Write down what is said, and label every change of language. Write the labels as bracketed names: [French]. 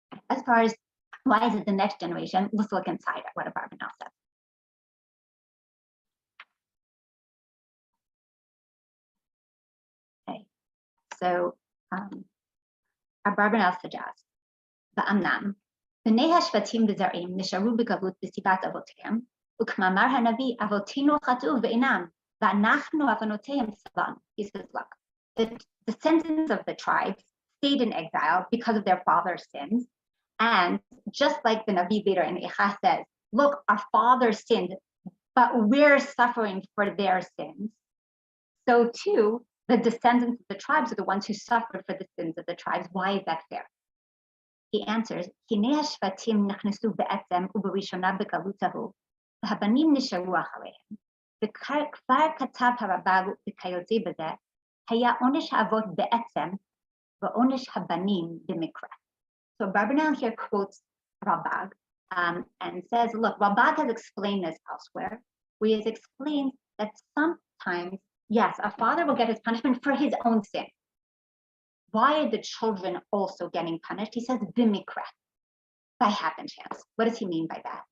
[English] As far as why is it the next generation, let's look inside at what Abarbanel says. Okay, so Abarbanel suggests, Va'amnam, [Hebrew] בני השבטים וזרעים נשארו בגלות בסביבת אבותיהם, וכמאמר הנביא, אבותינו חטאו ואינם, ואנחנו עוונותיהם סבלנו. [English] He says, look, the descendants of the tribes stayed in exile because of their father's sins. And just like the Navi later in Eicha says, look, our fathers sinned, but we're suffering for their sins. So too, the descendants of the tribes are the ones who suffered for the sins of the tribes. Why is that fair? He answers, [Hebrew] הנה השבטים נכנסו בעצם וברשונה בגלות ההוא, והבנים נשארו אחריהם. וכבר כתב הרב"ג וכיוצא בזה, היה עונש האבות בעצם ועונש הבנים במקרא. [English] So Barbanel here quotes Rabag and says, look, Rabag has explained this elsewhere, where he has explained that sometimes, yes, a father will get his punishment for his own sin. Why are the children also getting punished? He says, bimikra, by happenstance. What does he mean by that?